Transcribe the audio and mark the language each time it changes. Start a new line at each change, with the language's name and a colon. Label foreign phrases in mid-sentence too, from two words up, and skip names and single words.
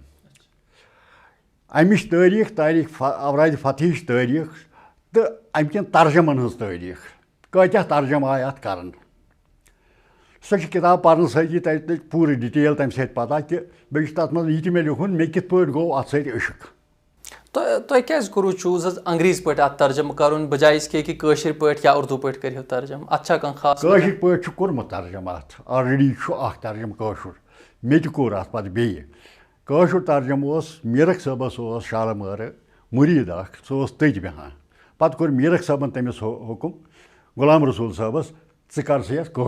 Kashmiri: اَمِچ تٲریٖخ اورادِ فتحٕچ تٲریٖخ تہٕ اَمہِ کٮ۪ن ترجمن ہٕنٛز تٲریٖخ کۭتیاہ ترجمہٕ آیہِ اَتھ کرنہٕ. سۄ چھِ کِتاب پَرنہٕ سۭتی تَتہِ پوٗرٕ ڈِٹیل تَمہِ سۭتۍ پَتہ کہِ بیٚیہِ چھِ تَتھ منٛز یہِ تہِ مےٚ لیوٗکھمُت مےٚ کِتھ پٲٹھۍ گوٚو اَتھ سۭتۍ عشق. تۄہہِ کیٛازِ کوٚروٕ چوٗز حظ انگریٖزۍ پٲٹھۍ اَتھ ترجمہٕ کَرُن
Urdu: بجاے اس کے کہ
Kashmiri: کٲشِر پٲٹھۍ یا اردوٗ پٲٹھۍ کٔرِو ترجمہٕ اَتھ چھا کانٛہہ خاص؟ کٲشِر پٲٹھۍ چھُ کوٚرمُت ترجمہٕ اَتھ آلریڈی چھُ اَکھ ترجمہٕ کٲشُر مےٚ تہِ کوٚر اَتھ پَتہٕ بیٚیہِ. کٲشُر ترجمہٕ اوس میٖرخ صٲبَس اوس شالمٲرٕ مُریٖد اَکھ سُہ اوس تٔتۍ بیٚہوان پَتہٕ کوٚر میٖرخ صٲبَن تٔمِس حُکُم غلام رسوٗل صٲبَس ژٕ کر سا یَتھ